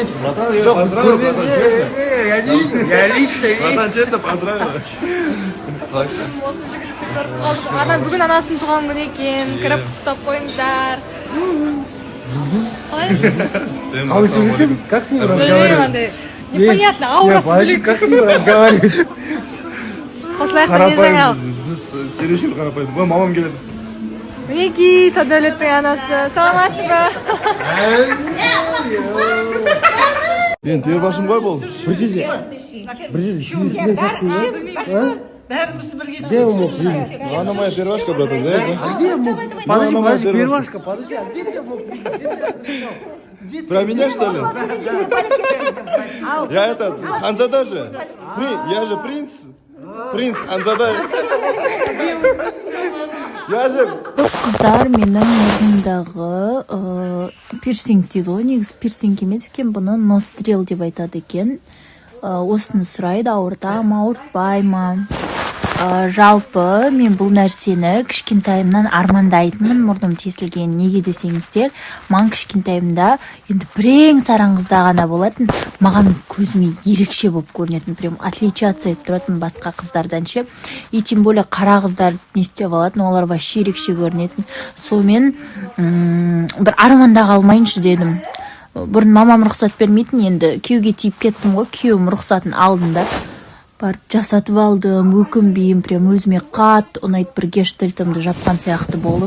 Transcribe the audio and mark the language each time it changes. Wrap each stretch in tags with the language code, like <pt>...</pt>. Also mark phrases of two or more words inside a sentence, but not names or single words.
<kk>Жоқ, біз көрмеген.</kk> <ru>Я лично. Братан, честно поздравил.</ru> <kk>Осы жігітті көріп қалдық. Бүгін анасының туған күні екен. Кіріп құттықтап қойыңыздар. Қалай? Қалай сөйлесеміз?</kk> <ru>Как с ним разговаривать? Непонятно,</ru> <kk>аурасы бөлек.</kk> <ru>Как с ним разговаривать?</ru> <kk>Осылай ақтан жаңалық. Біз чересур қарапайым. Ой, мамам келеді. Мінекей, Садәулеттің анасы. Саламатсыз ба? Мен первашым ғой бұл. Бір жерде сізден сақтың ба? Бәріміз бірге</kk> <ru>Где он мог видеть? Она моя первашка, братан, знаешь? Где мог? Подожди, первашка, подожди, а где тебя мог видеть? Про меня, что ли? Я этот, Ханзада же. Я же принц. Принц Ханзада. Я же...</ru> <kk>Қыздар менің мұрнымдағы пирсинг дейді ғой, негізі пирсинг емес екен, бұны нострил деп айтады екен. Осыны сұрайды, ауырта ма, ауыртпай ма. Жалпы мен бұл нәрсені кішкентайымнан армандайтынмын, мұрным тесілген. Неге десеңіздер, маған кішкентайымда енді бірең сараң қызда ғана болатын, маған көзіме ерекше болып көрінетін,</kk> <ru>прям отличаться</ru> <kk>етіп тұратын басқа қыздардан ше.</kk> <ru>И тем более</ru> <kk>қара қыздар не істеп алатын, олар вообще ерекше көрінетін. Сонымен бір арманда қалмайыншы дедім. Бұрын мамам рұқсат бермейтін, енді күйеуге тиіп кеттім ғой, күйеуім рұқсатын алдында. Барып жасатып алдым, өкінбеймін, прям өзіме қатты ұнайды, бір гештальтымды жапқан сияқты болып.</kk>